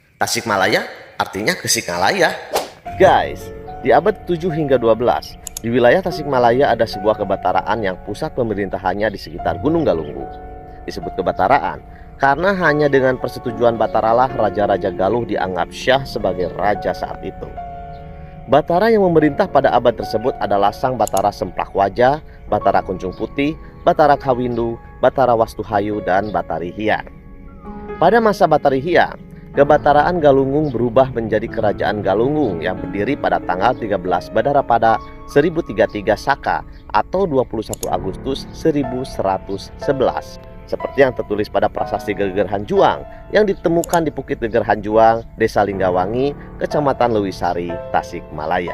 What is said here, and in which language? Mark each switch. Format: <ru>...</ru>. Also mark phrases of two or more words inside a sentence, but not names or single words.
<id>Tasikmalaya artinya Gesikmalaya. Guys, di abad 7 hingga 12, di wilayah Tasikmalaya ada sebuah kebataraan yang pusat pemerintahannya di sekitar Gunung Galunggung. Disebut kebataraan karena hanya dengan persetujuan Bataralah Raja-Raja Galuh dianggap syah sebagai raja saat itu. Batara yang memerintah pada abad tersebut adalah Sang Batara Semplak Wajah, Batara Kuncung Putih, Batara Kawindu, Batara Wastuhayu, dan Batari Hyang. Pada masa Batari Hyang, kebataraan Galunggung berubah menjadi Kerajaan Galunggung yang berdiri pada tanggal 13 Badarapada 1033 Saka atau 21 Agustus 1111. Seperti yang tertulis pada prasasti Geger Hanjuang yang ditemukan di Bukit Geger Hanjuang, Desa Linggawangi, Kecamatan Lewisari, Tasikmalaya.</id>